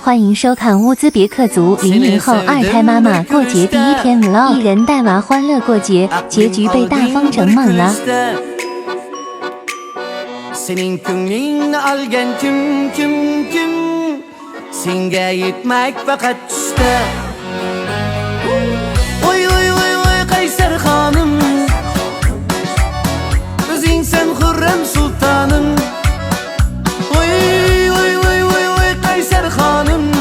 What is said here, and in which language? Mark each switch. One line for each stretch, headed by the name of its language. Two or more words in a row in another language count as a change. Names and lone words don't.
Chinese: 欢迎收看乌兹别克族00后二胎妈妈过节第一天 vlog， 一人带娃欢乐过节，结局被大风整懵了。
Uzbek: Senin könglinni algan kim Senga yetmak faqat tushda Oy oy oy oy Qaysar xonim O'zingsan Xurram sultonim Oy oy oy oy oy Qaysar xonim